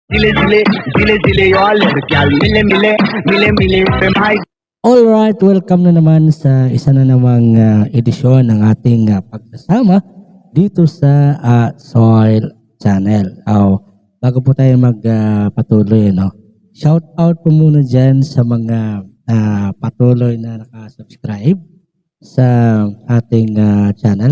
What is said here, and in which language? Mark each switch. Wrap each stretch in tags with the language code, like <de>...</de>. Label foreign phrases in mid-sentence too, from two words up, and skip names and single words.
<hi>जिले जिले जिले जिले और लड़कियां मिले मिले मिले मिले पे भाई.</hi> <tl>Alright, welcome na naman sa isa na namang edisyon ng ating pagsasama dito sa Soil Channel. Bago po tayo magpatuloy, no? Shout out po muna dyan sa mga patuloy na nakasubscribe sa ating channel.</tl>